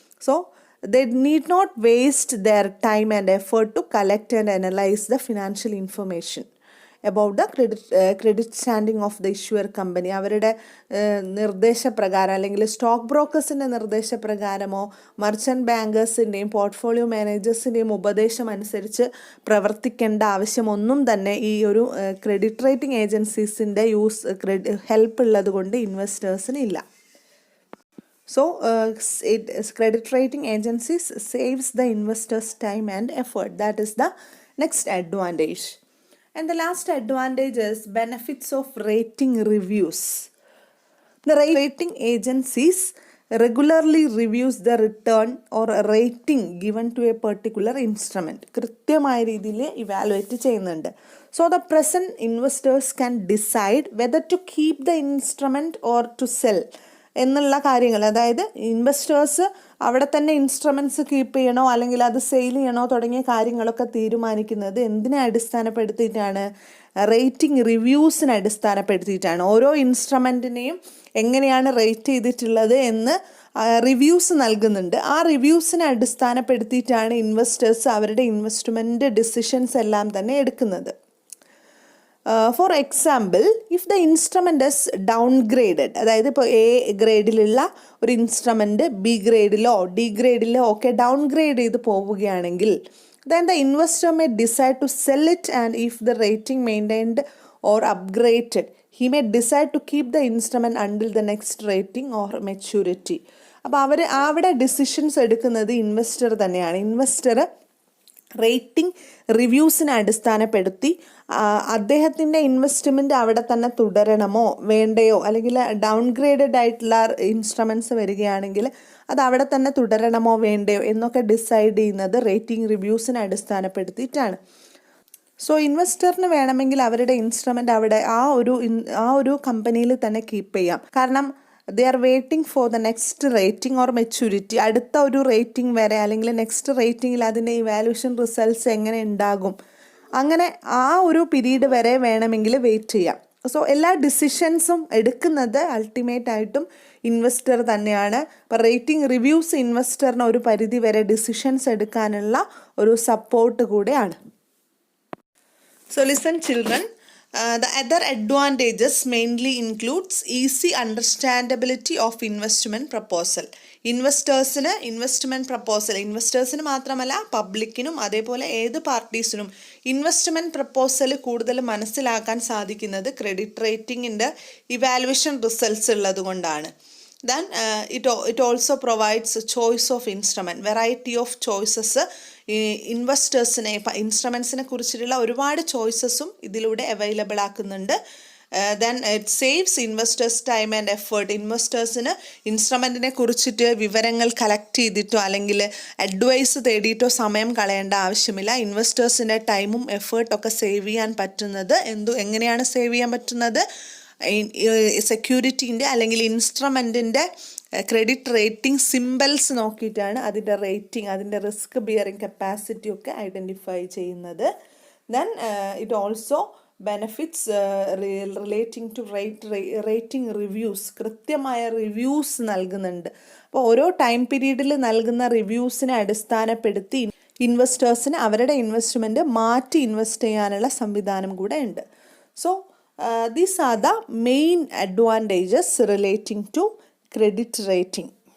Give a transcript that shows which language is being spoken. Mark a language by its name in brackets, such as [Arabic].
[English] So, they need not waste their time and effort to collect and analyze the financial information about the credit standing of the issuer company. [Malayalam] അവരുടെ നിർദ്ദേശപ്രകാരം അല്ലെങ്കിൽ stock ബ്രോക്കേഴ്സിൻ്റെ നിർദ്ദേശപ്രകാരമോ merchant ബാങ്കേഴ്സിൻ്റെയും portfolio മാനേജേഴ്സിൻ്റെയും ഉപദേശം അനുസരിച്ച് പ്രവർത്തിക്കേണ്ട ആവശ്യമൊന്നും തന്നെ ഈ ഒരു ക്രെഡിറ്റ് റേറ്റിംഗ് ഏജൻസീസിൻ്റെ ഹെൽപ്പ് ഉള്ളത് കൊണ്ട് ഇൻവെസ്റ്റേഴ്സിന് ഇല്ല. [English] So, credit rating agencies saves the investors' time and effort. That is the next advantage. And the last advantage is benefits of rating reviews. The rating agencies regularly reviews the return or rating given to a particular instrument. [Malayalam] കൃത്യമായ രീതിയിൽ evaluate ചെയ്യുന്നുണ്ട്. [English] So, the present investors can decide whether to keep the instrument or to sell [Malayalam] എന്നുള്ള കാര്യങ്ങൾ, അതായത് investors അവിടെ തന്നെ instruments keep ചെയ്യണോ അല്ലെങ്കിൽ അത് സെയിൽ ചെയ്യണോ തുടങ്ങിയ കാര്യങ്ങളൊക്കെ തീരുമാനിക്കുന്നത് എന്തിനെ അടിസ്ഥാനപ്പെടുത്തിയിട്ടാണ്? റേറ്റിംഗ് റിവ്യൂസിനെ അടിസ്ഥാനപ്പെടുത്തിയിട്ടാണ്. ഓരോ ഇൻസ്ട്രുമെൻറ്റിനെയും എങ്ങനെയാണ് റേറ്റ് ചെയ്തിട്ടുള്ളത് എന്ന് റിവ്യൂസ് നൽകുന്നുണ്ട്. ആ റിവ്യൂസിനെ അടിസ്ഥാനപ്പെടുത്തിയിട്ടാണ് ഇൻവെസ്റ്റേഴ്സ് അവരുടെ ഇൻവെസ്റ്റ്മെൻറ്റ് ഡിസിഷൻസ് എല്ലാം തന്നെ എടുക്കുന്നത്. [English] For example, if the instrument is downgraded, [Malayalam] അതായത് ഇപ്പോൾ A ഗ്രേഡിലുള്ള ഒരു ഇൻസ്ട്രുമെൻറ്റ് B ഗ്രേഡിലോ D ഗ്രേഡിലോ ഒക്കെ ഡൗൺഗ്രേഡ് ചെയ്ത് പോവുകയാണെങ്കിൽ [English] then the investor may decide to sell it, and if the rating maintained or upgraded, he may decide to keep the instrument until the next rating or maturity. [Malayalam] അപ്പോൾ അവിടെ decisions എടുക്കുന്നത് investor തന്നെയാണ്. Investor rating റിവ്യൂസിനെ അടിസ്ഥാനപ്പെടുത്തി അദ്ദേഹത്തിൻ്റെ investment അവിടെ തന്നെ തുടരണമോ വേണ്ടയോ, അല്ലെങ്കിൽ ഡൗൺഗ്രേഡഡ് ആയിട്ടുള്ള ഇൻസ്ട്രുമെൻറ്റ്സ് വരികയാണെങ്കിൽ അത് അവിടെ തന്നെ തുടരണമോ വേണ്ടയോ എന്നൊക്കെ ഡിസൈഡ് ചെയ്യുന്നത് റേറ്റിംഗ് റിവ്യൂസിനെ അടിസ്ഥാനപ്പെടുത്തിയിട്ടാണ്. സോ ഇൻവെസ്റ്ററിന് വേണമെങ്കിൽ അവരുടെ ഇൻസ്ട്രുമെൻ്റ് അവിടെ ആ ഒരു കമ്പനിയിൽ തന്നെ കീപ്പ് ചെയ്യാം. [English] കാരണം they are waiting for the next rating or maturity. [Malayalam] അടുത്ത ഒരു റേറ്റിംഗ് വരെ അല്ലെങ്കിൽ നെക്സ്റ്റ് റേറ്റിംഗിൽ അതിൻ്റെ ഇവാലുവേഷൻ റിസൾട്ട്സ് എങ്ങനെ ഉണ്ടാകും, അങ്ങനെ ആ ഒരു പീരീഡ് വരെ വേണമെങ്കിൽ വെയിറ്റ് ചെയ്യാം. സോ എല്ലാ ഡിസിഷൻസും എടുക്കുന്നത് അൾട്ടിമേറ്റ് ആയിട്ടും ഇൻവെസ്റ്റർ തന്നെയാണ്. അപ്പോൾ റേറ്റിംഗ് റിവ്യൂസ് ഇൻവെസ്റ്ററിന് ഒരു പരിധി വരെ ഡിസിഷൻസ് എടുക്കാനുള്ള ഒരു സപ്പോർട്ട് കൂടെയാണ്. [English] So listen children, the other advantages mainly includes easy understandability of investment proposal. [Malayalam] ഇൻവെസ്റ്റേഴ്സിന് ഇൻവെസ്റ്റേഴ്സിന് മാത്രമല്ല പബ്ലിക്കിനും അതേപോലെ ഏത് പാർട്ടീസിനും ഇൻവെസ്റ്റ്മെൻറ്റ് പ്രപ്പോസൽ കൂടുതൽ മനസ്സിലാക്കാൻ സാധിക്കുന്നത് ക്രെഡിറ്റ് റേറ്റിംഗിൻ്റെ ഇവാലുവേഷൻ റിസൾട്ട്സ് ഉള്ളത് കൊണ്ടാണ്. [English] Then it also provides a choice of instrument, variety of choices. [Malayalam] ഇൻവെസ്റ്റേഴ്സിനെ ഇപ്പം ഇൻസ്ട്രുമെൻസിനെ കുറിച്ചിട്ടുള്ള ഒരുപാട് ചോയ്സസും ഇതിലൂടെ അവൈലബിൾ ആക്കുന്നുണ്ട്. [English] Then it saves investors time and effort. [Malayalam] ഇൻവെസ്റ്റേഴ്സിന് ഇൻസ്ട്രുമെൻറ്റിനെ കുറിച്ചിട്ട് വിവരങ്ങൾ കളക്ട് ചെയ്തിട്ടോ അല്ലെങ്കിൽ അഡ്വൈസ് തേടിയിട്ടോ സമയം കളയേണ്ട ആവശ്യമില്ല. ഇൻവെസ്റ്റേഴ്സിൻ്റെ ടൈമും എഫേർട്ടൊക്കെ സേവ് ചെയ്യാൻ പറ്റുന്നത് എങ്ങനെയാണ് സേവ് ചെയ്യാൻ പറ്റുന്നത്? സെക്യൂരിറ്റീൻ്റെ അല്ലെങ്കിൽ ഇൻസ്ട്രുമെൻറ്റിൻ്റെ ക്രെഡിറ്റ് റേറ്റിംഗ് സിംബൽസ് നോക്കിയിട്ടാണ് അതിൻ്റെ റേറ്റിംഗ്, അതിൻ്റെ റിസ്ക് ബിയറിംഗ് കപ്പാസിറ്റി ഒക്കെ ഐഡൻറ്റിഫൈ ചെയ്യുന്നത്. [English] Then it also benefits relating to rating reviews. [Malayalam] കൃത്യമായ റിവ്യൂസ് നൽകുന്നുണ്ട്. അപ്പോൾ ഓരോ ടൈം പീരീഡിൽ നൽകുന്ന റിവ്യൂസിനെ അടിസ്ഥാനപ്പെടുത്തി ഇൻവെസ്റ്റേഴ്സിന് അവരുടെ ഇൻവെസ്റ്റ്മെൻറ്റ് മാറ്റി ഇൻവെസ്റ്റ് ചെയ്യാനുള്ള സംവിധാനം കൂടെ ഉണ്ട്. [English] So these are the main advantages relating to credit rating.